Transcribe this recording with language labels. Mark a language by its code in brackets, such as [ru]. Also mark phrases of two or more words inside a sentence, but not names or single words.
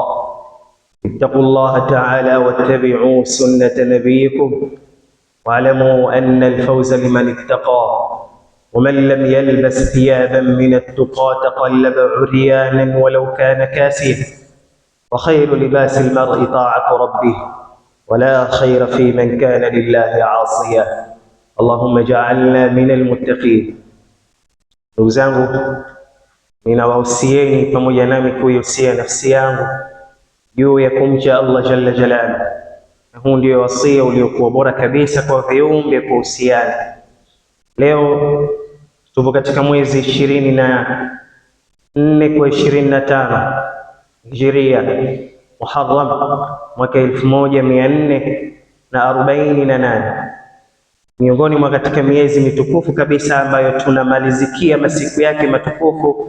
[ar] اتقوا الله تعالى واتبعوا سنة نبيكم واعلموا أن الفوز لمن اتقى، ومن لم يلبس ثيابا من التقى تقلب عريانا ولو كان كاسيا، وخير لباس المرء طاعة ربه، ولا خير في من كان لله عاصيا. اللهم اجعلنا من المتقين. [sw] Ndugu zangu, ninawahusieni pamoja nami kuihusia nafsi yangu juu ya kumcha Allah [ar] جل جلاله, [sw] na huu ndio wasia uliokuwa bora kabisa kwa viumbe kuhusiana. Leo tupo katika mwezi 24 kwa 25 Hijiria Muharram mwaka 1448, miongoni mwa katika miezi mitukufu kabisa ambayo tunamalizikia masiku yake matukufu.